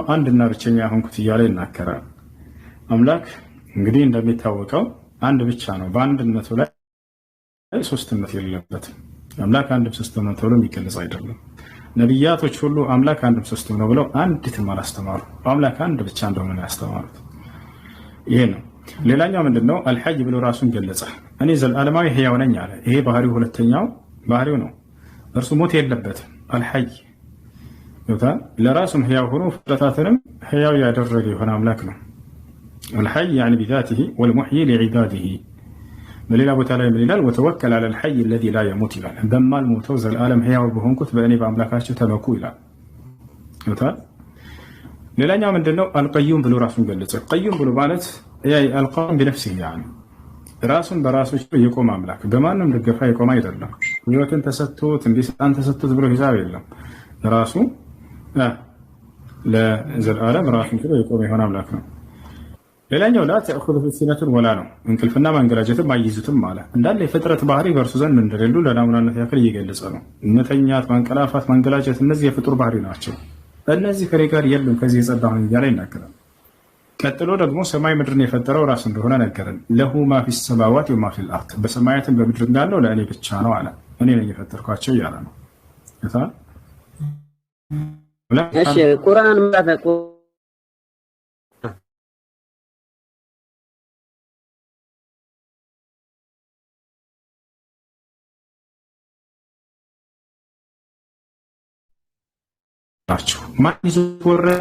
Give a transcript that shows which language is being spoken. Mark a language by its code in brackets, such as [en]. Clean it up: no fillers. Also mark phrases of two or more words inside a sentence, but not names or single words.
[am] አንድና ብቸኛ ሆንኩት እያለ ይናገራል። አምላክ እንግዲህ እንደሚታወቀው አንድ ብቻ ነው። በአንድነቱ ላይ ሶስትነት የለበትም። አምላክ አንድም ሶስትም ነው ተብሎ የሚገለጽ አይደለም። ነቢያቶች ሁሉ አምላክ አንድም ሶስትም ነው ብለው አንዲትም አላስተማሩ። አምላክ አንድ ብቻ እንደሆነ ነው ያስተማሩት። ይሄ ነው። ሌላኛው ምንድነው? አልሐይ ብሎ ራሱን ገለጸ። እኔ ዘላለማዊ ህያው ነኝ አለ። ይሄ ባህሪው ሁለተኛው ባህሪው ነው። እርሱ ሞት የለበትም። አልሐይ ለራሱም ህያው ሆኖ ፍጥረታትንም ህያው ያደረገ የሆነ አምላክ ነው። አልሐይ [ar] يعني بذاته والمحيي لعباده። [am] በሌላ ቦታ ላይ ምን ይላል? [ar] وتوكل على الحي الذي لا يموت [am] ይላል። በማልሞተው ዘላለም ህያው በሆንኩት በእኔ በአምላካችሁ ተመኩ ይላል። ሌላኛው ምንድነው? አልቀዩም ብሎ ራሱን ገለጸ። ቀዩም ብሎ ማለት [ar] القائم بنفسه يعني [am] ራሱን በራሱ የቆመ አምላክ፣ በማንም ድጋፍ የቆመ አይደለም። ህይወትን ተሰጥቶት እንዲስጣን ተሰጥቶት ብሎ ሂሳብ የለም። ራሱ ለዘላለም ራሱን ብሎ የቆመ የሆነ አምላክ ነው። ሌላኛው [ar] لا تأخذه سنة ولا [am] ነው። እንቅልፍና ማንገላጀትም አይይዙትም ማለት እንዳለ የፍጥረት ባህሪ በእርሱ ዘንድ እንደሌሉ ለናሙናነት ያክል እየገለጸ ነው። መተኛት፣ ማንቀላፋት፣ ማንገላጀት እነዚህ የፍጡር ባህሪ ናቸው። እነዚህ ከኔ ጋር የሉም ከዚህ የጸዳሁ እያለ ይናገራል። ቀጥሎ ደግሞ ሰማይ ምድርን የፈጠረው ራሱ እንደሆነ ነገረን። [ar] له ما في السماوات وما في الأرض [am] በሰማያትም በምድርም ያለው ለእኔ ብቻ ነው አለ። እኔ ነኝ የፈጠርኳቸው እያለ ነው። እሺ ቁርአን ምዕራፍ ናቸው። ማን ይዞ ወረደ?